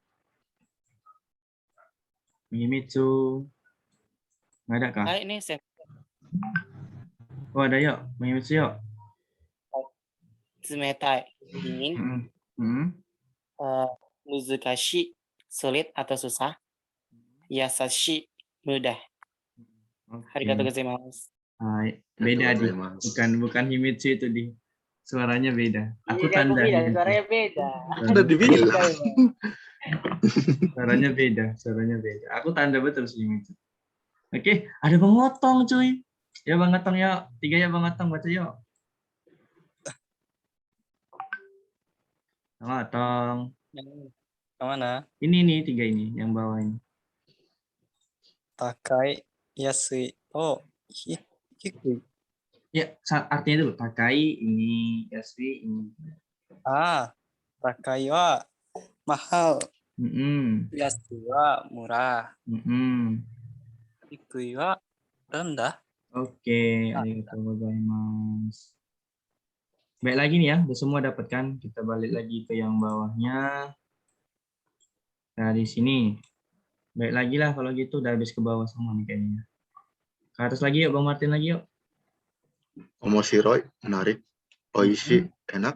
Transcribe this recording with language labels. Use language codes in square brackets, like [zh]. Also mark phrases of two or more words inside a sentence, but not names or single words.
[id] Nggak ada kah? Ini Oh ada yuk, Bang Himitsu yuk. Tsumetai, dingin. Muzukashi, sulit atau susah. [ja] Yasashi, mudah. ありがとうございます. [id] Beda di. Bukan Himitsu itu di. Suaranya beda. Aku tanda. Suaranya beda. Udah dibilang. Suaranya beda. Aku tanda betul sih Himitsu. Oke, ada Bang Otong cuy. Ya Bang Otong yuk. 3 ya Bang Otong, baca yuk. Bang Otong. Yang mana? Ini nih 3 ini yang bawah ini. [ja] 高い、安い. Oh, hikui. [id] Ya, artinya dulu. Takai ini, Yasui ini. [ja] 高いは mahal. 安いは murah. 低いは rendah. [id] Oke, [ja] ありがとうございます. [id] Baik lagi nih ya, udah semua dapat kan? Kita balik lagi ke yang bawahnya. Dari sini. Baik lagi lah kalau gitu, udah habis ke bawah semua nih kayaknya. Ke atas lagi yuk, Bang Martin lagi yuk. Omoshiroi, menarik. Oishi, enak.